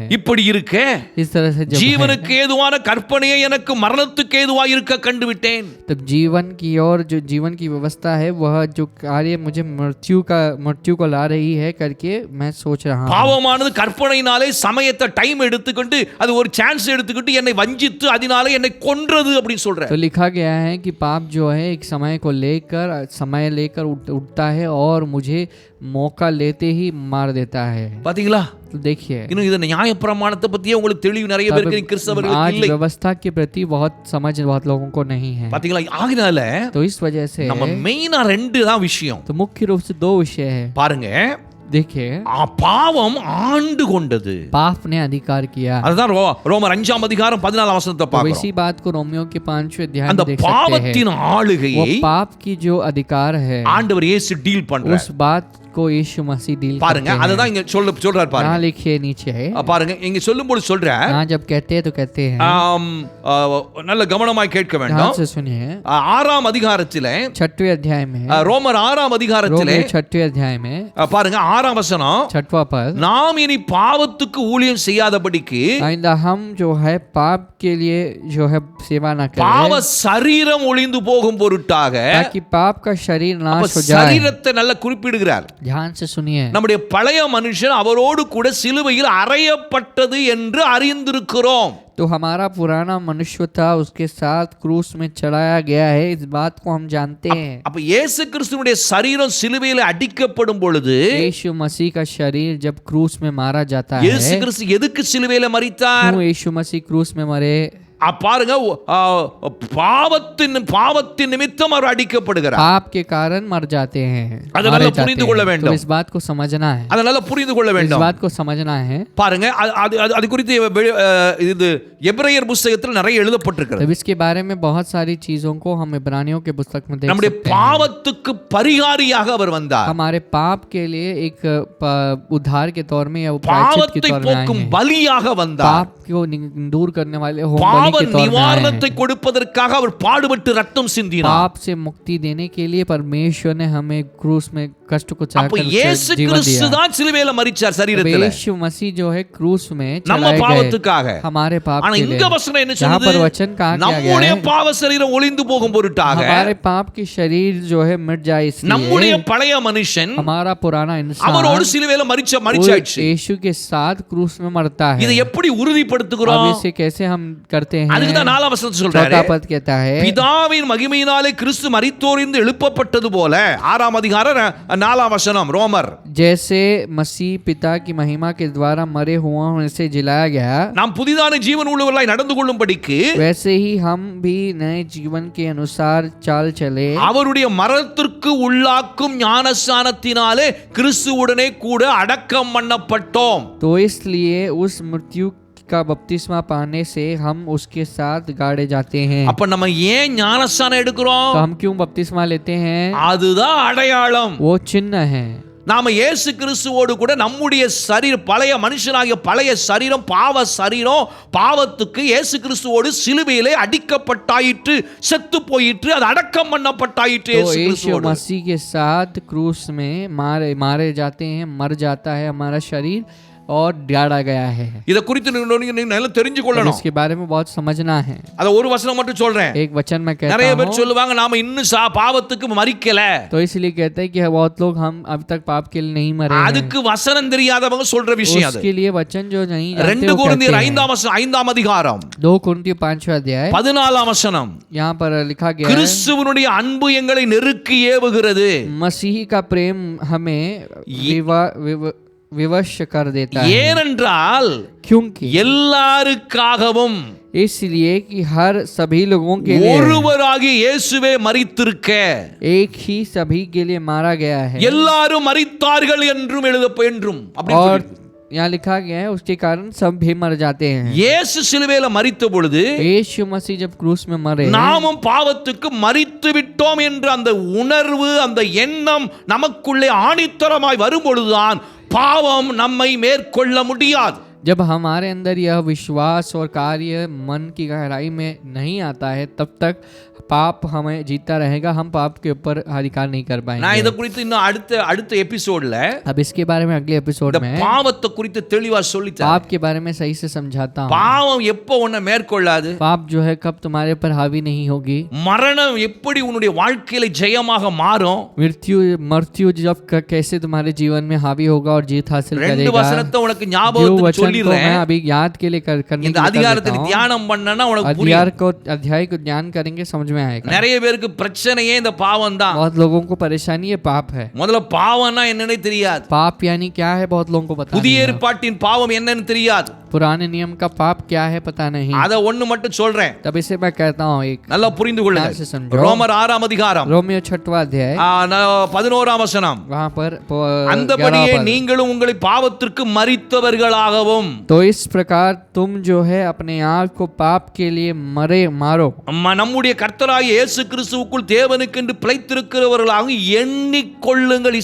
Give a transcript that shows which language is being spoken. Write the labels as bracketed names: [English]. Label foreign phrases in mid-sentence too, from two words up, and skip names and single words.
[Tamil] இப்படி இருக்க [Hindi] इस तरह से जब [Tamil] ஜீவனுக்கு ஏதுவான கற்பனையை எனக்கு மரணத்துக்கு ஏதுவாய் இருக்க கண்டுவிட்டேன். [Hindi] तब जीवन की और जो जीवन की व्यवस्था है वह जो कार्य मुझे मृत्यु को ला रही है करके मैं सोच रहा हूँ. [Tamil] பாவமானது கற்பனையினாலே சமயத்தை டைம் எடுத்துக்கிட்டு அது ஒரு சான்ஸ் எடுத்துக்கிட்டு என்னை வஞ்சித்து அதனாலே என்னை கொன்றது அப்படி சொல்ற. [Hindi] तो लिखा गया है कि पाप जो है एक समय को लेकर उठता है और मुझे मौका लेते ही मार देता है. [Tamil] பாத்தீங்களா? [Hindi] तो देखिए [Tamil] இன்னும் இது நியாயப்பிரமாணத்தை பத்தியே உங்களுக்கு தெளிவு நிறைய பேருக்கு கிறிஸ்தவர்களுக்கு [Hindi] आज [Tamil] இல்லை. [Hindi] व्यवस्था के प्रति बहुत समझ बहुत लोगों को नहीं है. [Tamil] பாத்தீங்களா? ஆகினால [Hindi] तो इस वजह से [Tamil] நம்ம மெயினா ரெண்டு தான் விஷயம். [Hindi] तो मुख्य रूप से दो विषय है. [Tamil] பாருங்க, [Hindi] देखिए [Tamil] பாவம் ஆண்டு கொண்டது. [Hindi] पाप ने अधिकार किया. [Tamil] அதுதான் ரோமர் 5ஆம் அதிகாரம் 14ஆம் வசனத்தை [Hindi] तो [Tamil] பார்க்கிறோம். [Hindi] इसी बात को रोमियो के 5वें अध्याय में [Tamil] அந்த [Hindi] देख सकते हैं. [Tamil] பாவத்தின் ஆளுகையை [Hindi] वो पाप की जो अधिकार है [Tamil] ஆண்டவர் இயேசு டீல் பண்றார். [Hindi] उस बात को यीशु मसीह डील [Tamil] பாருங்க, [Hindi] करते हैं. [Tamil] அதுதான் இங்க சொல்றார் பாருங்க. [Hindi] यहाँ लिखिए नीचे है. [Tamil] பாருங்க, இங்க சொல்லும்போது சொல்றார். [Hindi] यहाँ जब कहते हैं तो कहते हैं. [Tamil] நல்ல கவனமாய் கேட்க [Hindi] ध्यान [Tamil] வேண்டும். [Hindi] से सुनिए. [Tamil] 6ஆம் அதிகாரத்திலே [Hindi] 6वें अध्याय में [Tamil] ரோமர் 6ஆம் அதிகாரத்திலே [Hindi] रोमियो 6वें अध्याय में [Tamil] பாருங்க 6ஆம் வசனம், [Hindi] 6वां पद. [Tamil] நாம் இனி பாவத்துக்கு ஊழியம் செய்யாதபடிக்கு [Hindi] आइंदा हम जो है पाप के लिए जो है सेवा ना [Tamil] பாவ [Hindi] करें [Tamil] சரீரம் ஒளிந்து போகும் பொருட்டாக. [Hindi] ताकि पाप का शरीर नाश हो जाए. [Tamil] சரீரத்தை நல்ல குறிப்பிடுகிறார். [Hindi] ध्यान से सुनिए. [Tamil] நம்முடைய பழைய மனுஷன் அவரோடு கூட சிலுவையில் அறையப்பட்டது என்று அறிந்திருக்கிறோம். [Hindi] तो हमारा पुराना मनुष्य था उसके साथ क्रूस में चढ़ाया गया है, इस बात को हम जानते हैं. [Tamil] அப்ப இயேசு கிறிஸ்துவினுடைய சரீரம் சிலுவையில் அடிக்கப்படும் பொழுது [Hindi] यीशु मसीह का शरीर जब क्रूस में मारा जाता है. [Tamil] இயேசு கிறிஸ்து எதுக்கு சிலுவையில் மரித்தார்? [Hindi] क्यों यीशु मसीह क्रूस में मरे? [Tamil] பாருங்க, பாவத்தின் நிமித்தம் அவர் அடிக்கப்படுகிறார். [Hindi] पाप के कारण मर जाते हैं. [Tamil] அதனால புரிந்து கொள்ள [Hindi] तो [Tamil] வேண்டும். [Hindi] इस बात को समझना है. [Tamil] அதனால புரிந்து கொள்ள [Hindi] इस [Tamil] வேண்டும். [Hindi] बात को समझना है. [Tamil] பாருங்க, அது குறித்து இது எபிரேயர் புத்தகத்தில் நிறைய எழுதப்பட்டிருக்கிறது. [Hindi] तब इसके बारे में बहुत सारी चीजों को हम इब्रानियों के पुस्तक में देख [Tamil] நம்முடைய [Hindi] सकते हैं. [Tamil] பாவத்துக்கு பரிகாரியாக அவர் வந்தார். [Hindi] हमारे पाप के लिए एक उद्धार के तौर में या प्रायश्चित के [Tamil] பாவத்தை [Hindi] तौर में आए [Tamil] போக்கும் [Hindi] हैं. [Tamil] பலியாக வந்தார். [Hindi] पाप को दूर करने वाले होम बलि [Tamil] பாவ [Hindi] के तौर में आए [Tamil] நிவாரணத்தை [Hindi] हैं. [Tamil] கொடுப்பதற்காக அவர் பாடுபட்டு ரத்தம் சிந்தினார். [Hindi] पाप से मुक्ति देने के लिए परमेश्वर ने हमें क्रूस में कष्ट को [Tamil] அப்ப [Hindi] चाहकर [Tamil] இயேசு [Hindi] जीवन [Tamil] கிறிஸ்து [Hindi] दिया. [Tamil] தான் சிலுவையில மரிச்சார் [Hindi] तो [Tamil] சரீரத்துல [Hindi] यीशु मसीह जो है क्रूस में [Tamil] நம்ம [Hindi] चढ़ाए गए [Tamil] பாவத்துக்காக. [Hindi] हमारे पाप [Tamil] ஆனா [Hindi] के लिए. [Tamil] இங்க வசனம் என்ன [Hindi] यहाँ पर [Tamil] சொல்லுது? [Hindi] वचन कहा गया [Tamil] நம்முடைய [Hindi] है [Tamil] பாவ சரீரம் ஒளிந்து போகும் பொருட்டாக [Hindi] हमारे पाप की शरीर जो है मिट जाए [Tamil] நம்முடைய [Hindi] इसलिए [Tamil] பழைய மனுஷன் [Hindi] हमारा पुराना [Tamil] அவரோடு [Hindi] इंसान [Tamil] சிலுவையில [Hindi] वो [Tamil] மரிச்சாச்சு. [Hindi] यीशु के साथ क्रूस में मरता है. [Tamil] இதை எப்படி [Hindi] अब [Tamil] உறுதிப்படுத்துகிறோம்? [Hindi] इसे कैसे हम करते हैं? [Tamil] அதுக்கு தான் 4ஆம் வசனத்தை சொல்றாரு. [Hindi] 4वां पद कहता है [Tamil] பிதாவின் மகிமையினாலே கிறிஸ்து மரித்தோரிலிருந்து எழுப்பப்பட்டது போல. 6ஆம் அதிகாரம் 4ஆம் வசனம் ரோமர். [Hindi] जैसे मसीह पिता की महिमा के द्वारा मरे हुओं में से जिलाया गया [Tamil] நாம் புதிதான ஜீவன் உள்ளவர்களாய் நடந்து கொள்ளும்படிக்கு [Hindi] वैसे ही हम भी नए जीवन के अनुसार चाल चले. [Tamil] அவருடைய மரணத்திற்கு உள்ளாக்கும் ஞானஸ்நானத்தினாலே கிறிஸ்துவுடனே கூட அடக்கம் பண்ணப்பட்டோம். [Hindi] तो इसलिए उस मृत्यु का बपतिस्मा पाने से हम उसके साथ गाड़े जाते हैं. [Tamil] அப்ப நம்ம ஏன் ஞானஸ்நானம் எடுக்கிறோம்? [Hindi] तो हम क्यों बपतिस्मा लेते हैं? [Tamil] அதுதான் அடையாளம். [Hindi] वो चिन्ह है. [Tamil] நாம இயேசு கிறிஸ்துவோடு கூட நம்முடைய சரீரம், பழைய மனுஷனாகிய பழைய சரீரம், பாவ சரீரம், பாவத்துக்கு இயேசு கிறிஸ்துவோடு சிலுவையிலே அடிக்கப்பட்டாயிற்று, செத்து போயிற்று, அது அடக்கம் பண்ணப்பட்டாயிற்று. [Hindi] तो [Tamil] இயேசு [Hindi] यीशु [Tamil] கிறிஸ்துவோடு [Hindi] मसीह के साथ क्रूस में मारे जाते हैं, मर जाता है हमारा शरीर और गाड़ा गया है. [Tamil] இத குறித்து நீங்க நல்லா தெரிஞ்சு [Hindi] तो [Tamil] கொள்ளணும். [Hindi] इसके बारे में बहुत समझना है. [Tamil] அத ஒரு வசனம் மட்டும் சொல்றேன். [Hindi] एक वचन में कहता [Tamil] நிறைய பேர் [Hindi] हूँ. [Tamil] சொல்லுவாங்க நாம இன்னும் பாவத்துக்கு மரிக்கல. [Hindi] तो इसलिए कहते हैं कि बहुत लोग हम अब तक पाप के लिए नहीं मरे हैं. [Tamil] அதுக்கு வசனம் தெரியாதவங்க சொல்ற விஷயம் அது. [Hindi] उसके लिए वचन जो नहीं जानते [Tamil] 2 [Hindi] वो [Tamil] கொரிந்தியர் [Hindi] कहते हैं. [Tamil] 5ஆம் அதிகாரம் [Hindi] 2 कुरिन्थियों 5वां अध्याय [Tamil] 14ஆம் வசனம். [Hindi] यहाँ पर लिखा गया है [Tamil] கிறிஸ்துவினுடைய அன்பு எங்களை நெருக்கி ஏவுகிறது. [Hindi] मसीह का प्रेम हमें विवश कर देता है. [Tamil] ஏனென்றால் [Hindi] क्योंकि [Tamil] எல்லாருக்காகவும் [Hindi] इसलिए कि हर सभी लोगों के लिए [Tamil] ஒருவராகிய இயேசுவே மரித்திருக்க [Hindi] एक ही सभी के लिए मारा गया है. [Tamil] எல்லாரும் மரித்தார்கள் என்றும் என்றும் அப்படி [Hindi] और [Tamil] சொல்லிருக்கு. [Hindi] यहाँ लिखा गया है उसके कारण सब भी मर जाते हैं. [Tamil] இயேசு சிலுவையில மரித்த பொழுது [Hindi] यीशु मसीह जब क्रूस में मरे [Tamil] நாமும் பாவத்துக்கு மரித்து விட்டோம் என்ற அந்த உணர்வு, அந்த எண்ணம் நமக்குள்ளே ஆணித்தரமாய் வரும் பொழுதுதான் பாவம் நம்மை மேற்கொள்ள முடியாது. [Hindi] जब हमारे अंदर यह विश्वास और कार्य मन की गहराई में नहीं आता है तब तक पाप हमें जीता रहेगा, हम पाप के ऊपर अधिकार नहीं कर [Tamil] நான் [Hindi] पाएंगे। [Tamil] இதை குறித்து இன்னும் அடுத்த எபிசோட்ல [Hindi] अब इसके बारे में अगले एपिसोड [Tamil] இந்த [Hindi] में [Tamil] பாவத்தை குறித்து தெளிவா சொல்லித்தரேன். [Hindi] पाप के बारे में सही से समझाता हूँ। [Tamil] பாவம் எப்போ உன்னை மேற்கொள்ளாது, [Hindi] पाप जो है कब तुम्हारे पर हावी नहीं होगी, [Tamil] மரணம் எப்படி உன்னுடைய வாழ்க்கையில ஜெயமாக மாறும், [Hindi] मृत्यु जब कैसे तुम्हारे जीवन में हावी होगा और जीत हासिल [Tamil] ரெண்டு [Hindi] करेगा। [Tamil] வசனத்தை உனக்கு [Hindi] जो [Tamil] ஞாபகத்துக்கு [Hindi] वचन को [Tamil] சொல்லிடுறேன். [Hindi] मैं अभी याद के लिए करने [Tamil] இந்த [Hindi] के लिए कर [Tamil] அதிகாரத்தை [Hindi] देता हूँ। [Tamil] தியானம் பண்ணனா உனக்கு புரியும். [Hindi] अध्याय को ध्यान करेंगे समझ में आएगा। [Tamil] நிறைய பேருக்கு பிரச்சனையே இந்த பாவம் தான். [Hindi] बहुत लोगों को परेशानी ये पाप है। [Tamil] முதல்ல பாவம்னா என்னன்னே தெரியாது, [Hindi] पाप यानी क्या है बहुत लोगों को पता [Tamil] புதிய [Hindi] नहीं है। [Tamil] ஏற்பாட்டின் பாவம் என்னன்னு தெரியாது. [Hindi] पुराने नियम का पाप क्या है पता नहीं। [Tamil] அத ஒண்ணு மட்டும் சொல்றேன், [Hindi] तब इसे मैं कहता हूँ एक [Tamil] நல்லா புரிந்து [Hindi] ध्यान से [Tamil] கொள்ளுங்க. [Hindi] समझो। [Tamil] ரோமர் 6ஆம் அதிகாரம் [Hindi] रोमियो 6वां अध्याय [Tamil] 11ஆம் வசனம். [Hindi] वहाँ पर [Tamil] அந்தபடியே [Hindi] 11वां पद। [Tamil] நீங்களும் உங்களை பாவத்திற்கு மரித்தவர்களாகவும், [Hindi] तो इस प्रकार तुम जो है अपने आप को पाप के लिए मारो, [Tamil] நம்முடைய கர்த்தராகிய இயேசு கிறிஸ்துவுக்குள் தேவனுக்கென்று பிழைத்திருக்கிறவர்களாகவும் எண்ணிக்கொள்ளுங்கள்.